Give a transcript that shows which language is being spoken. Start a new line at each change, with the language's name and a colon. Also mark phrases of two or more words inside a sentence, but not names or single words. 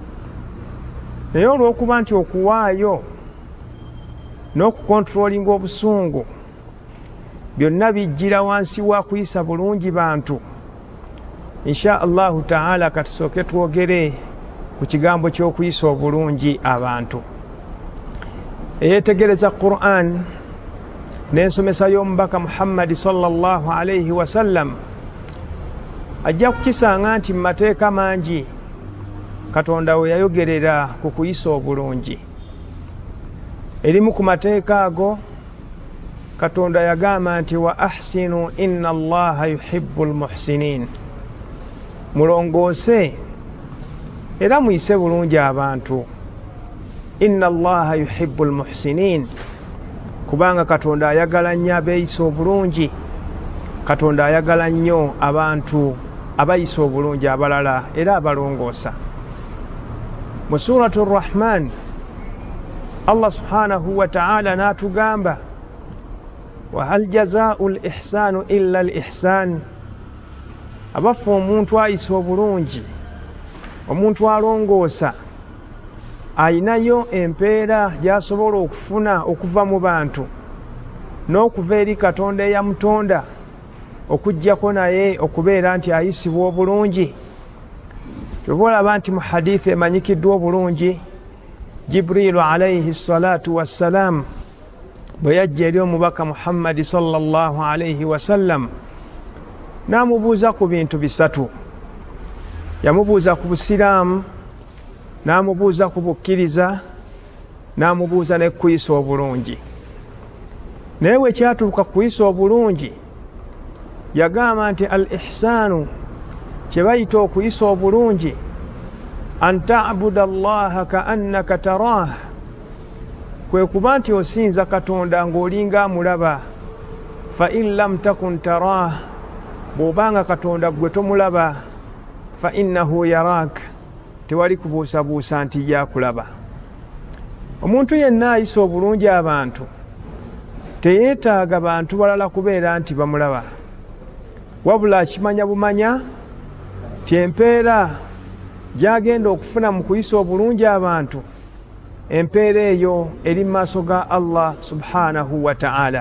Ganda: Naye olw'okuba nti okuwaayo n'okukontrolinga obusungu byonna bijjira wansi wa kuyisa bulungi bantu,
Arabic: إن شاء الله تعالى
Ganda: katusooke twogere ku kigambo ky'okuyisa obulungi abantu. Eyeetegereza Qur'an n'ensomesa y'omubaka Muhammad
Arabic: صلى الله عليه وسلم
Ganda: ajja kukisanga nti mu mateeka mangi Katonda we yayogerera ku kuyisa obulungi. Erimu ku mateeka ago Katonda yagamba nti
Arabic: وأحسنوا إن الله يحب المحسنين,
Ganda: mulongoose era muyise bulungi abantu.
Arabic: إن الله يحب المحسنين,
Ganda: kubanga Katonda ayagala nnyo abeeyisa obulungi. Katonda ayagala nnyo abantu abayisa obulungi abalala era abalongoosa. Mu suratu Rahman Allah
Arabic: سبحانه وتعالى
Ganda: n'atugamba
Arabic: وهل جزاء الإحسان إلا الإحسان,
Ganda: abafu omuntu ayisa obulungi, omuntu alongoosa, ayinayo empeera gy'asobola okufuna okuva mu bantu n'okuva eri Katonda eyamutonda, okuggyako naye okubeera nti ayisibwa obulungi. Kyova olaba nti mu hadithi emanyikiddwa obulungi, Jibrilu
Arabic: عليه الصلاة والسلام
Ganda: bwe yajja eri omubaka Muhammad
Arabic: صلى الله عليه وسلم
Ganda: n'amubuuza ku bintu bisatu. yamubuuza ku busiraamu, n'amubuuza ku bukkiriza, n'amubuuza ne kuyisa obulungi. Naye bwe kyatuuka kuyisa obulungi yagamba nti al ihsaanu, kye bayita okuyisa obulungi,
Arabic: أن تعبد الله كأنك تراه,
Ganda: kwe kuba nti osinza Katonda ng'olinga amulaba.
Arabic: فإن لم تكن تراه,
Ganda: bw'obanga Katonda gwe tomulaba,
Arabic: فإنه يراك,
Ganda: tewali kubuusabuusa nti yakulaba. Omuntu yenna ayisa obulungi abantu teyeetaaga bantu balala kubeera nti bamulaba, wabula akimanya bumanya ti empeera gy'agenda okufuna mu kuyisa obulungi abantu, empeera eyo eri mu maaso ga Allah
Arabic: سبحانه وتعالى.